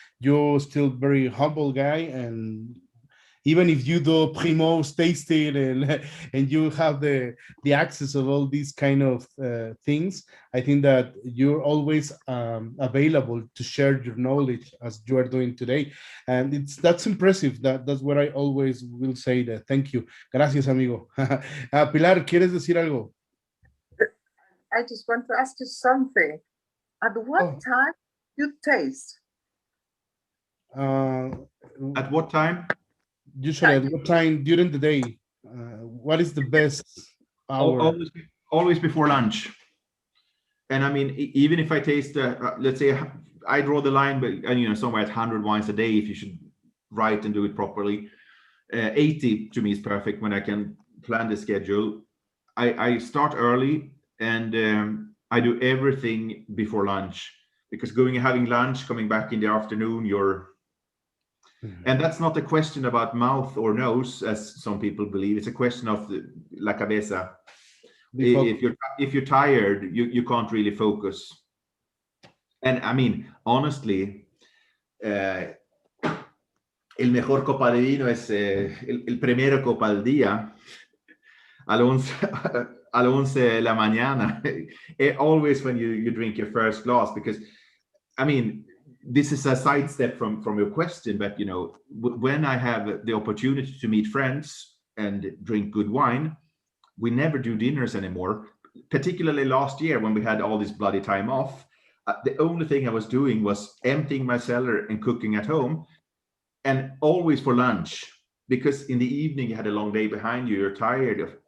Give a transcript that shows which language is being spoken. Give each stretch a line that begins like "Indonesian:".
English: you're still very humble guy, and even if you do primos tasting and you have the access of all these kind of things, I think that you're always available to share your knowledge as you are doing today, and that's impressive. That's what I always will say. That thank you,
Spanish: gracias amigo. Pilar, ¿quieres decir algo?
English: I just want to ask you something. At what time you taste? At what time? Usually, at what time during the day? What is the best hour? Always before lunch. And I mean, even if I taste, let's say I draw the line, but you know, somewhere at 100 wines a day, if you should write and do it properly. 80 to me is perfect when I can plan the schedule. I start early, and I do everything before lunch, because having lunch, coming back in the afternoon, and that's not a question about mouth or nose, as some people believe. It's a question of
Spanish: la cabeza.
English: If you're tired, you can't really focus. And I mean, honestly,
Spanish: el mejor copa de vino es el primero copa al día, a las 11 de la mañana.
English: Always when you drink your first glass, because I mean, this is a sidestep from your question, but you know, when I have the opportunity to meet friends and drink good wine, we never do dinners anymore. Particularly last year when we had all this bloody time off, the only thing I was doing was emptying my cellar and cooking at home, and always for lunch, because in the evening you had a long day behind you, you're tired.